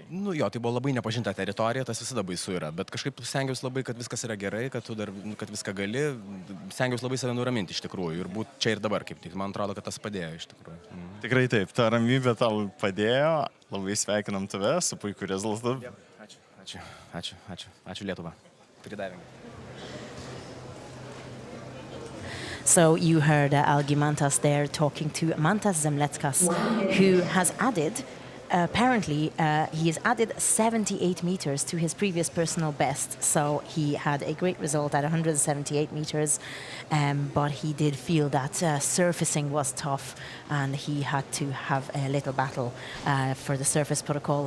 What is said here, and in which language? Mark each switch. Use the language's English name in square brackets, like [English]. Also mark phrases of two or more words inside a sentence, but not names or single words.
[Lithuanian] Nu jo, tai buvo labai nepažinta teritorija, tas visada baisu yra, bet kažkaip stengiausi labai, kad viskas yra gerai, kad tu dar, kad viską gali, stengiausi labai save nuraminti iš tikrųjų ir būti čia ir dabar, kaip tik, man atrodo, kad tas padėjo iš tikrųjų. Tikrai taip, ta ramybė tau padėjo, labai sveikinam tave su puikiu rezultatu. Ačiū Lietuva. Freediving. [English] So you heard Algimantas there talking to Mantas Zemleckas, who has added, apparently, he has added 78 meters to his previous personal best. So he had a great result at 178 meters, but he did feel that surfacing was tough and he had to have a little battle for the surface protocol.